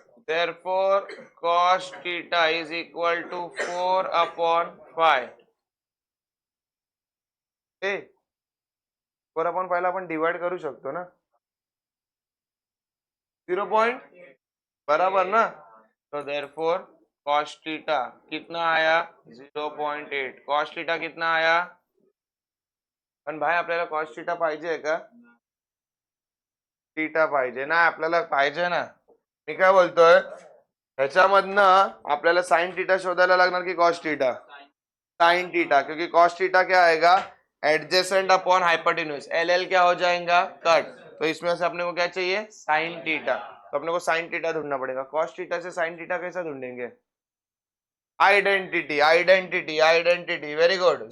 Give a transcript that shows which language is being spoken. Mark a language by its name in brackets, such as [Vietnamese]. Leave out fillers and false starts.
[English] Therefore cos theta is equal to 4/5। [Marathi] ए 4/5 ला आपण divide करू शकतो ना? [Hindi] 0 पॉइंट, बराबर ना? तो therefore cos theta कितना आया? 0.8। [Marathi] cos theta [Hindi] कितना आया? [Marathi] पण भाई आपल्याला cos theta पाहिजे का? थीटा पाहिजे ना आपल्याला, पाहिजे ना? मी काय बोलतोय, ह्याच्यामधनं आपल्याला साइन थीटा शोधायला लागणार की कॉस थीटा? [Hindi] साइन थीटा, क्योंकि कॉस थीटा क्या आएगा? Adjacent upon hypotenuse, L L क्या हो जाएगा? कट। तो इसमें से अपने को क्या चाहिए? Sine theta. तो अपने को साइन थीटा ढूंढना पड़ेगा। कॉस थीटा से साइन थीटा कैसा ढूंढेंगे? Identity identity identity, very good.